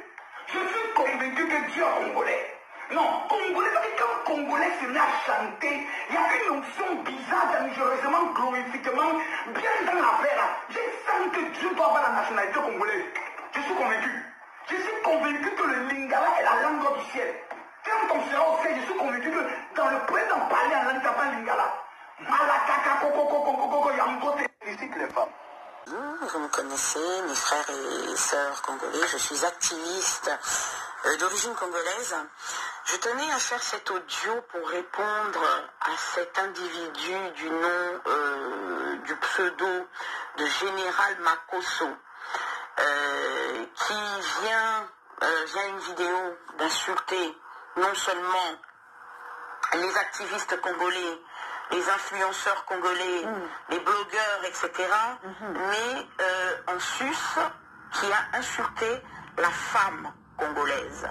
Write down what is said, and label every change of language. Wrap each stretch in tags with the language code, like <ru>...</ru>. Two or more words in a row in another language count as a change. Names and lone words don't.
<fr>Je suis convaincu que Dieu est congolais. Non, congolais, parce que quand congolais se met à chanter, il y a une onction bizarre, dangereusement, glorifiquement, bien dans la paix. Je sens que Dieu doit avoir la nationalité congolaise. Je suis convaincu. Je suis convaincu que le lingala est la langue du ciel. Quand on sera au ciel, je suis convaincu que dans le présent parler en langue, ça pas lingala.</fr> <ln>Malakaka, koko, koko, koko, yambote.</ln> <fr>Félicite les femmes. Vous me connaissez, mes frères et sœurs congolais, je suis activiste d'origine congolaise. Je tenais à faire cet audio pour répondre à cet individu du nom, du pseudo de Général Makosso, qui vient une vidéo d'insulter non seulement les activistes congolais, les influenceurs congolais, les blogueurs, etc., mais en sus, qui a insulté la femme congolaise.</fr>